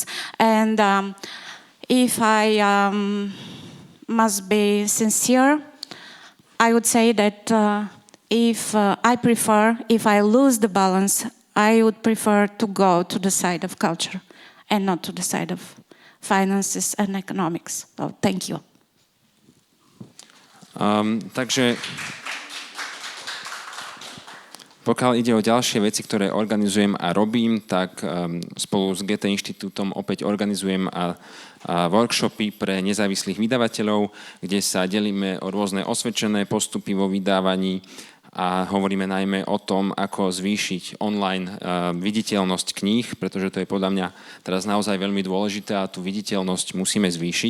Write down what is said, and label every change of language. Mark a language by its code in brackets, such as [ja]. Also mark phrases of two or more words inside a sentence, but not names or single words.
[en] And if I must be sincere, I would say that if I lose the balance, I would prefer to go to the side of culture and not to the side of finances and economics. So thank you. [sk] Takže pokiaľ ide o ďalšie veci, ktoré organizujem a robím, tak spolu s GT inštitútom opäť organizujem workshopy pre nezávislých vydavateľov, kde sa delíme o rôzne osvedčené postupy vo vydávaní a hovoríme najmä o tom, ako zvýšiť online viditeľnosť kníh, pretože to je podľa mňa teraz naozaj veľmi dôležité a tú viditeľnosť musíme zvýšiť.